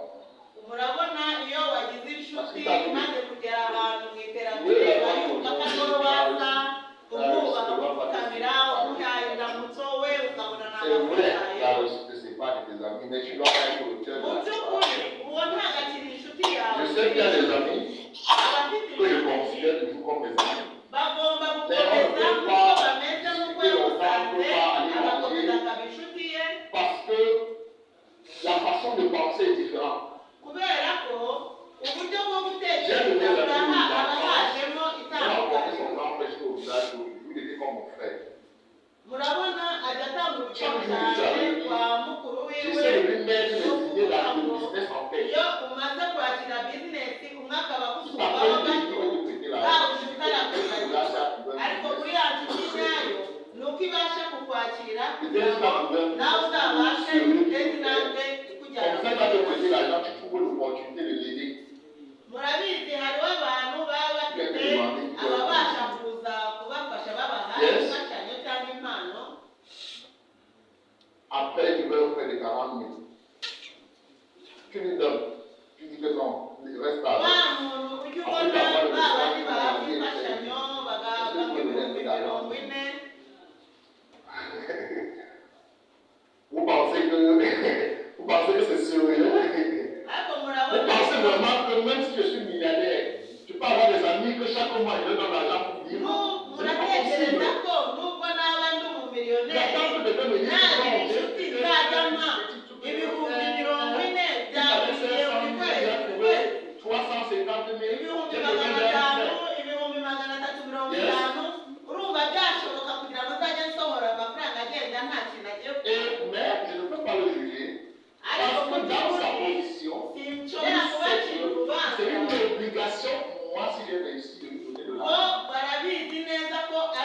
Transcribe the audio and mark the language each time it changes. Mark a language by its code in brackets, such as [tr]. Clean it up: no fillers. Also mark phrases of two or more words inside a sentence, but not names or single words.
[rw] murabona iyo wagize inshuti umaze kugera ahantu mu iterambere bayumva ko ari wowe waza umwubaha umupfukamira umuhaye indamutso we ukabona [fr] C'est vrai, la [rw] ntabwo [fr] réussite, c'est pas de tes amis, mais tu dois être au cœur [rw] mu [fr] de la [rw] by'ukuri [fr] situation. [rw] uwo ntabwo akiri inshuti yawe [fr] Je sais qu'il y a des amis [rw] abafite [fr] que je [rw] inshuti [fr] considère toujours comme mes amis. [rw] bagomba gukomeza nk'uko bameze nk'uko yamusanze agakomeza akaba inshuti ye [fr] Parce que la façon de penser est différente. [rw] kubera ko uburyo bwo gutekereza haba hajemo itandukanye murabona ajya atanga urugero cyane kwa mukuru wiwe iyo umaze kwakira bizinesi umwe akaba agusukaho gato bawuje utarakomeza ariko kuri ya nshuti nyayo ni uko ibasha kukwakira kugira ngo nawe uzabashe guteza intambwe ikujyana murabizi hariho abantu baba bafite ababasha kuza kubafasha babaha imfashanyo cyangwa impano [fr] Après, tu veux faire des 40 000. Tu lui donnes. Tu dis que non, il reste à [rw] wa muntu ujya ubona babandi bahabwa imfashanyo bagahabwa nk'ibihumbi 40. [fr] Vous pensez que c'est sérieux? [rw] ariko [fr] Vous [rw] murabona [fr] pensez vraiment que même si je suis milliardaire, tu peux avoir des amis que chaque mois ils me donnent l'argent pour vivre? [rw] muratekereza ko nubwo naba ndi umumiliyoneri [fr] J'attends que quelqu'un me dise [rw] ntagira [fr] que [rw] inshuti nzajya mpa ibihumbi 40 byavuye buri kwezi buri kwezi 350 000, ibihumbi [fr] j'ai [rw] 500 ibihumbi 350 urumva byashoboka kugira ngo uzajye nsohora amafaranga agenda nta kintu agiye [fr] mais je ne peux pas le juger. [rw] ariko [fr] Parce [rw] mu [fr] que dans sa [rw] by'ukuri [fr] position, [rw] sinshobora kubacira urubanza [fr] c'est une obligation pour moi si j'ai réussi de lui donner de [rw] bo [fr] l'argent. [rw] barabizi neza ko